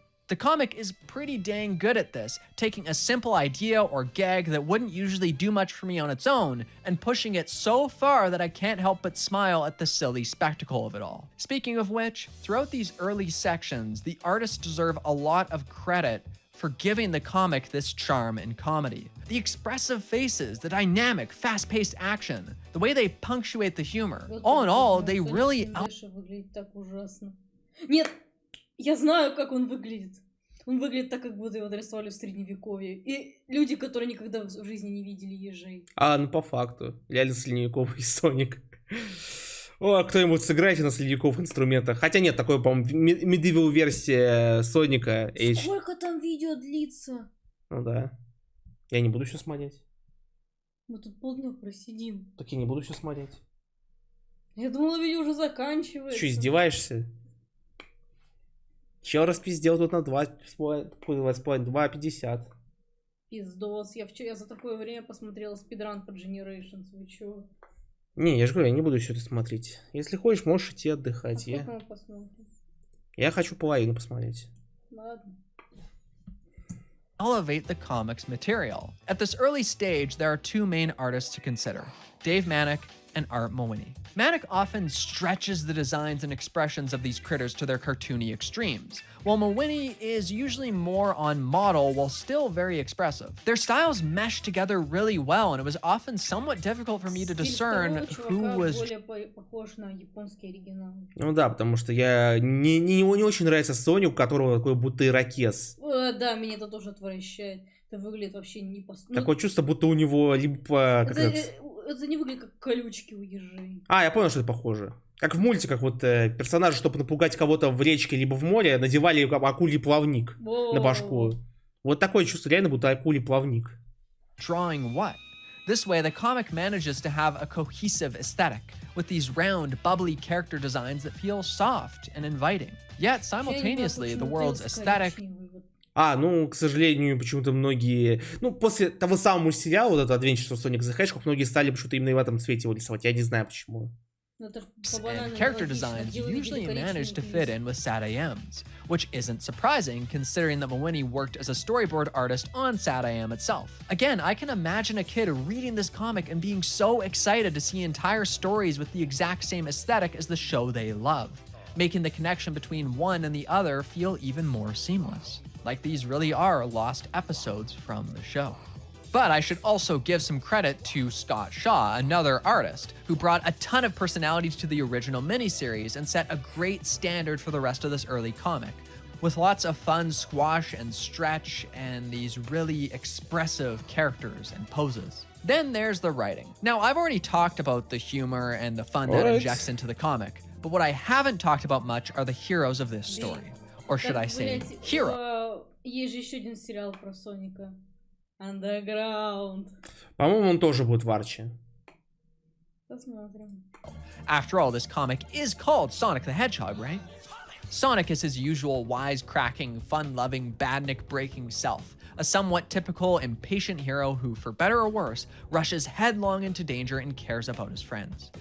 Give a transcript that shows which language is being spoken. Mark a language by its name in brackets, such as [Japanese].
[English] The comic is pretty dang good at this, taking a simple idea or gag that wouldn't usually do much for me on its own, and pushing it so far that I can't help but smile at the silly spectacle of it all. Speaking of which, throughout these early sections, the artists deserve a lot of credit for giving the comic this charm and comedy. The expressive faces, the dynamic, fast-paced action, the way they punctuate the humor. All in all, they really... [Russian] выглядит так ужасно. Нет, я знаю, как он выглядит. Он выглядит так, как будто его нарисовали в средневековье. И люди, которые никогда в жизни не видели ежей. А, ну по факту. Реально средневековый Соник. О, кто-нибудь сыграйте на следяков инструментах. Хотя нет, такой, по-моему, медивал версия Соника. Сколько там видео длится? Ну да. Я не буду все смотреть. Мы тут полдня просидим. Так я не буду все смотреть. Я думала, видео уже заканчивается. Ты что, издеваешься? Чел распиздел тут на 2,50. Пиздос. Я за такое время посмотрела спидран по Generations. Вы чё? Не, я же говорю, я не буду все это смотреть. Если хочешь, можешь идти отдыхать. А мы посмотрим? Я хочу половину посмотреть. Ладно. [English] Elevate the comic's material. At this early stage, there are two main artists to consider, Dave Manick and Art Mawhinney. Manick often stretches the designs and expressions of these critters to their cartoony extremes, while Mawhinney is usually more on model while still very expressive. Their styles mesh together really well, and it was often somewhat difficult for me to discern who was... [Russian] более похож на японский оригинал. Ну да, потому что я не очень нравится Соник, у которого такой будто ирокез. Да, меня это тоже отвращает. Это выглядит вообще не по... Такое чувство, будто у него либо... Это не выглядит как колючки у ежей. А, я понял, что это похоже. Как в мультиках, вот персонажи, чтобы напугать кого-то в речке либо в море, надевали акулий плавник на башку. Вот такое чувство, реально, будто акулий плавник. [English] Drawing what? This way, the comic manages to have a cohesive aesthetic, with these round, bubbly character designs that feel soft and inviting. Yet, simultaneously, the world's aesthetic... [Russian] А, ну, к сожалению, почему-то многие... Ну, после того самого сериала, вот этого Adventures of Sonic the Hedgehog, многие стали почему-то именно в этом цвете его рисовать. Я не знаю, почему. [English] And character designs usually manage to fit in with SatAM's, which isn't surprising considering that Mawhinney worked as a storyboard artist on SatAM itself. Again, I can imagine a kid reading this comic and being so excited to see entire stories with the exact same aesthetic as the show they love, making the connection between one and the other feel even more seamless. Like these really are lost episodes from the show. But I should also give some credit to Scott Shaw, another artist, who brought a ton of personalities to the original miniseries and set a great standard for the rest of this early comic, with lots of fun squash and stretch and these really expressive characters and poses. Then there's the writing. Now, I've already talked about the humor and the fun that injects into the comic, but what I haven't talked about much are the heroes of this story. Or should I say, hero. [Russian] Есть же еще один сериал про Соника. [English] Underground. [Russian] По-моему, он тоже будет в Archie. Посмотрим. [English] After all, this comic is called Sonic the Hedgehog, right? Sonic is his usual wisecracking, fun-loving, badnik-breaking self, a somewhat typical, impatient hero who, for better or worse, rushes headlong into danger and cares about his friends.